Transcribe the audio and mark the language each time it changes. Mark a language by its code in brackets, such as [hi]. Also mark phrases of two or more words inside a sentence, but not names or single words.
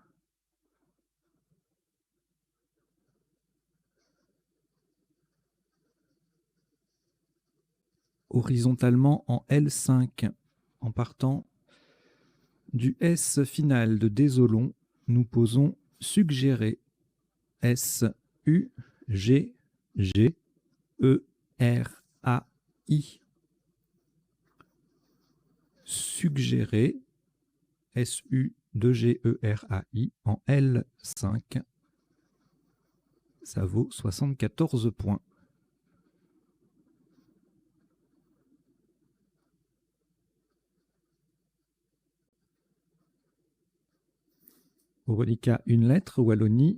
[fr] Horizontalement en L5, en partant du S final de Désolon, nous posons suggérer. S, U, G, G, E, R, A, I. Suggérer. S, U, 2, G, E, R, A, I en L5. Ça vaut 74 points. Au reliquat, une lettre, Wallonie.